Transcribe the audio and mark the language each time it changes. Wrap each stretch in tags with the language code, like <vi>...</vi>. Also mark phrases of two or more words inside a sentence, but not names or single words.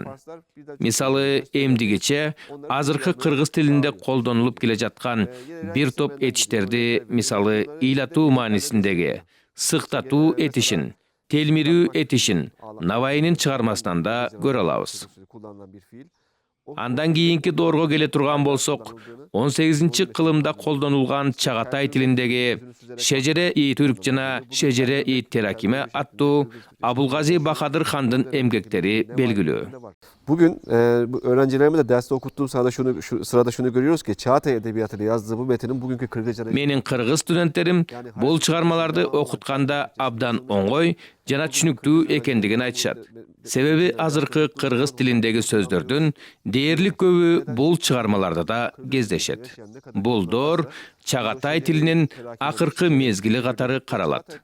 <ky>Мисалы, эмдигиче азыркы кыргыз тилинде колдонулуп келе жаткан бир топ этиштерди, мисалы, ыйлатуу маанисиндеги сыктатуу этишин телмирүү этишин Навайнын чыгармасынан да көрө алабыз. Андан кийинки доорго келе турган болсок, 18-кылымда колдонулган Чагатай тилиндеги Шежере-и Түрк жана Шежере-и Теракиме аттуу Абулгази Бахадыр хандын эмгектери белгилүү.</ky> <tr>Bugün öğrencilerime de derste okuttuğum sırada şunu görüyoruz ki Çağatay Edebiyatı'nı yazdığı bu metinin bugünkü Kırgızca'da...</tr> <ky>Менин кыргыз студенттерим бул чыгармаларды окутканда абдан оңой жана түшүнүктүү экендигин айтышат. Себеби азыркы кыргыз тилиндеги сөздөрдүн дээрлик көбү бул чыгармаларда да кездешет. Бул доор Чагатай тилинин акыркы мезгили катары каралат.</ky>